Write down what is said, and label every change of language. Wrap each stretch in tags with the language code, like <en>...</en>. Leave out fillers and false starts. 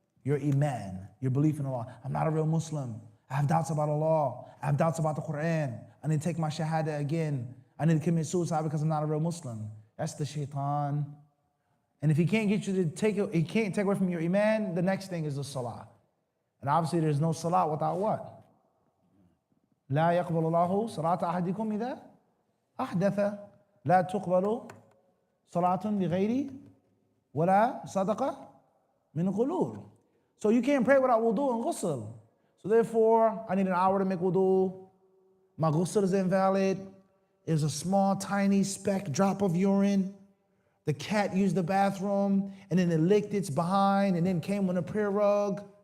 <en>Your iman, your belief in Allah. I'm not a real Muslim. I have doubts about Allah. I have doubts about the Quran. I need to take my shahada again. I need to commit suicide because I'm not a real Muslim. That's the shaitan. And if he can't get you to he can't take away from your iman, the next thing is the salah. And obviously there's no salah without what?</en> <ar>لا يقبل الله صلاة أحدكم إذا أحدث لا تقبل صلاة بغير ولا صدقة من غلول.</ar> <en>So you can't pray without wudu and ghusl. So therefore, I need an hour to make wudu. My ghusl is invalid. There's a small, tiny speck, drop of urine. The cat used the bathroom, and then it licked its behind, and then came on a prayer rug.</en>